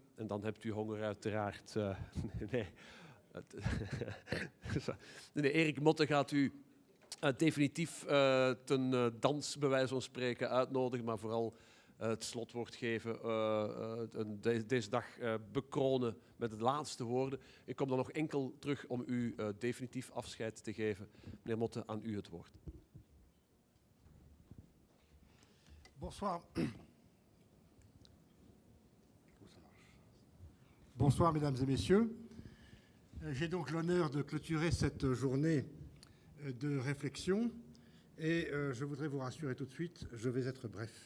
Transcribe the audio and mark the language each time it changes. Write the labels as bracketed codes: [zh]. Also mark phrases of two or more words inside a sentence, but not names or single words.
[nl] En dan hebt u honger uiteraard. Nee, Erik Motte gaat u definitief ten dans, bij wijze van spreken, uitnodigen, maar vooral het slotwoord geven, deze dag bekronen met de laatste woorden. Ik kom dan nog enkel terug om u definitief afscheid te geven. Meneer Motte, aan u het woord. [fr] Bonsoir. Bonsoir, mesdames et messieurs. J'ai donc l'honneur de clôturer cette journée de réflexion et je voudrais vous rassurer tout de suite, je vais être bref.